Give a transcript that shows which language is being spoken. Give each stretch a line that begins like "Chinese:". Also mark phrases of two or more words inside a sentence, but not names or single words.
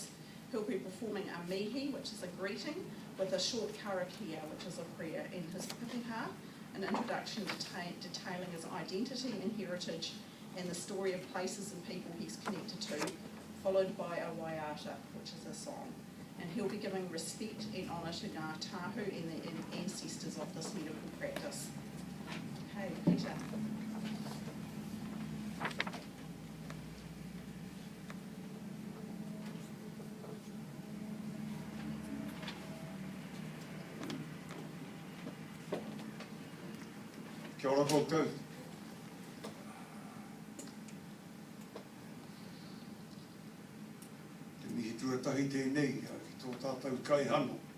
English: He'll be performing a mihi, which is a greeting, with a short karakia, which is a prayer, and his pipiha, an introduction detailing his identity and heritage and the story of places and people he's connected to, followed by a waiata, which is a song. And he'll be giving respect and honour to Ngā Tahu and the ancestors of this medical practice. Okay, Peter.
Māori: Kia ora koutou. Te mihi tuatahi tēnei, ki tō tātou kaihana.